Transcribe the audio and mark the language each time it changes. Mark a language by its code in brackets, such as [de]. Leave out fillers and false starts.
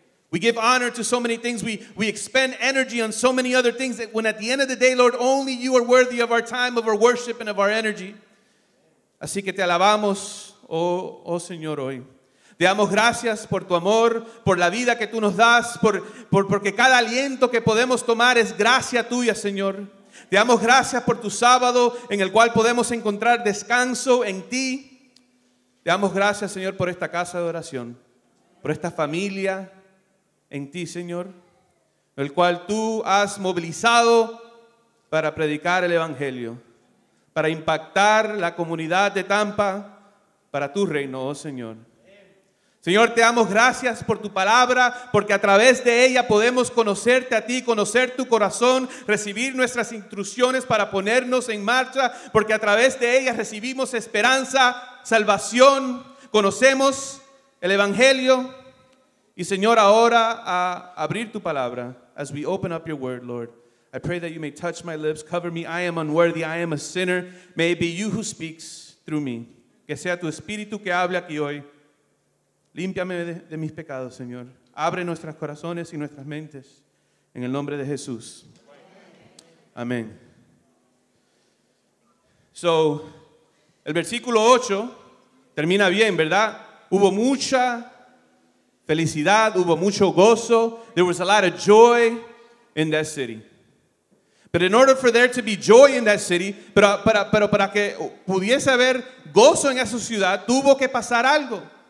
[en] We give honor to so many things. We expend energy on so many other things that when at the end of the day, Lord, only you are worthy of our time, of our worship, and of our energy. [es] Así que te alabamos, oh Señor, hoy. Te damos gracias por tu amor, por la vida que tú nos das, porque cada aliento que podemos tomar es gracia tuya, Señor. Te damos gracias por tu sábado en el cual podemos encontrar descanso en ti. Te damos gracias, Señor, por esta casa de oración, por esta familia en ti, Señor, el cual tú has movilizado para predicar el Evangelio, para impactar la comunidad de Tampa para tu reino, oh Señor. Señor, te damos gracias por tu palabra, porque a través de ella podemos conocerte a ti, conocer tu corazón, recibir nuestras instrucciones para ponernos en marcha, porque a través de ella recibimos esperanza, salvación, conocemos el Evangelio. Y Señor, ahora a abrir tu palabra, [en] as we open up your word, Lord, I pray that you may touch my lips, cover me. I am unworthy, I am a sinner. May it be you who speaks through me. [es] Que sea tu espíritu que hable aquí hoy. Límpiame de mis pecados, Señor. Abre nuestros corazones y nuestras mentes. En el nombre de Jesús. Amén. [en] So, [es] el versículo 8 termina bien, ¿verdad? Hubo mucha felicidad, hubo mucho gozo. [en] There was a lot of joy in that city. But in order for there to be joy in that city, [es] pero para que pudiese haber gozo en esa ciudad, tuvo que pasar algo.